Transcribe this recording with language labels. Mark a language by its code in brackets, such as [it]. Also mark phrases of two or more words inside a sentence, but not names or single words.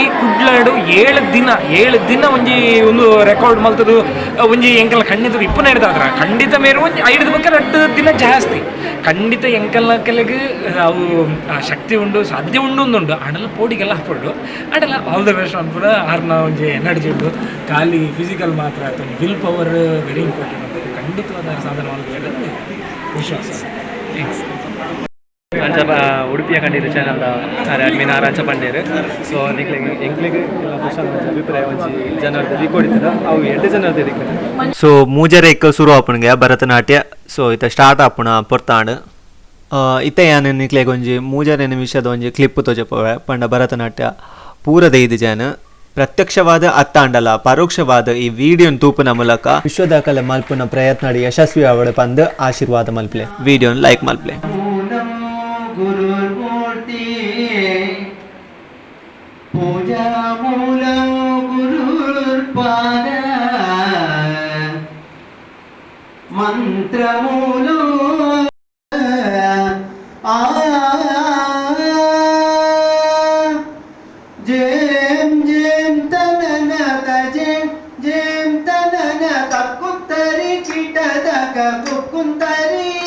[tcy] ಕುಡ್ಲಾಡು 7 ದಿನ ಒಂಜಿ ಒಂದು ರೆಕಾರ್ಡ್ ಮಲ್ತದು ಒಂಜಿ ಎಂಕಲ್ ಖಂಡಿತ ಇಪ್ಪನ ಹಿಡ್ದಾದ್ರ ಖಂಡಿತ ಮೇರು ಒಂಜಿ 5 ಬಗ್ಗೆ 2 ದಿನ ಜಾಸ್ತಿ ಖಂಡಿತ ಎಂಕಲ್ನ ಕೆಲೆಗೆ ಅವು ಶಕ್ತಿ ಉಂಡು ಸಾಧ್ಯ ಉಂಡು ಅಡೆಲ್ಲ ಪೋಡಿಗೆಲ್ಲ ಹಾಕೊಂಡು ಅಡೆಲ್ಲ [en] all the best [tcy] ಅನ್ಪುರ ಆರ್ನ ಒಂಜಿ ಎನರ್ಜಿ ಉಂಡು ಖಾಲಿ ಫಿಸಿಕಲ್ ಮಾತ್ರ ಆಯ್ತು [en] will power very important [tcy] ಅಂತ ಖಂಡಿತವಾದ [kn] ಸಾಧನ ಮಾಡಬೇಕು [tcy] ವಿಶ್ವಾಸ ಅಂಚ ಉಡುಪಿಯ ಕಂಡಿದ್ದು ಚಾನಲ್ದ ಅಡ್ಮಿನ್ ಅಂಚ ಪಂಡೇರು ಸೊ ಎಂಕ್ಲಿಗೆ ಕ್ವಶನ್ ಅಭಿಪ್ರಾಯ ಒಂಜಿ ಜನರದ್ದು ರಿಕಾರ್ಡ್ ಅವು 2 ಜನರದ್ದು ರಿಕಾರ್ಡ್ ಸೊ ಮೂಜರೇಕ್ ಶುರು ಆಪುಣಿಗೆ ಭರತನಾಟ್ಯ ಸೊ ಇತ್ತ ಸ್ಟಾರ್ಟ್ ಆಪುಣ ಪೊರ್ತಾಂಡ್ ಇತ್ತ ಯಾನು ನಿಕ್ಲೆಗೆ ಒಂಜಿ 3 ನಿಮಿಷದ ಒಂಜಿ ಕ್ಲಿಪ್ ತೋಜಪವೆ ಪಂಡ ಭರತನಾಟ್ಯ ಪೂರದ 5 ಜನ ಪ್ರತ್ಯಕ್ಷವಾದ ಅತ್ತಾಂಡಲ ಪರೋಕ್ಷವಾದ ಈ ವಿಡಿಯೋನ್ ತೂಪುನ ಮೂಲಕ ವಿಶ್ವ ದಾಖಲೆ ಮಲ್ಪುನ ಪ್ರಯತ್ನ ಯಶಸ್ವಿ ಅವಳ ಪಂದ್ ಆಶೀರ್ವಾದ ಮಲ್ಪ್ಲೆ ವಿಡಿಯೋನ್ ಲೈಕ್ ಮಲ್ಪ್ಲೆ [sa] गुरुर्मूर्ति पूजा मूल गुरुर्पाद मंत्र मूल जेम जेम तनन जेम तनन तकुतरी किटदक कुकुंतरी